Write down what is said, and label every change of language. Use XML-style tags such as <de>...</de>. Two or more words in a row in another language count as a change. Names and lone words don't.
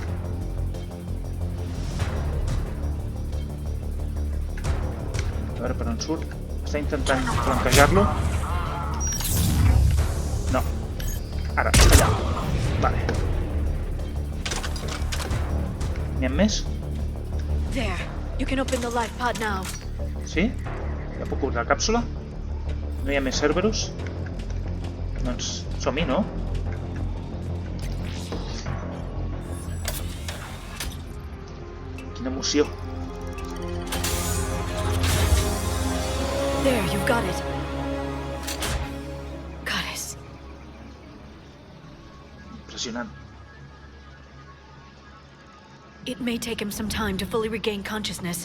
<ca>A veure per on surt. Està intentant flanquejar-lo. No. Ara, està allà. Vale. N'hi ha més?</ca> <en>There. You can open the life pod now.</en> <ca>Sí? Ja puc obrir la càpsula? No hi ha més Cerberus? Doncs som-hi, no? Quina emoció.</ca> <en>There, you've got it. Goddess.</en> <ca>Impressionant.</ca> <en>It may take him some time to fully regain consciousness.</en>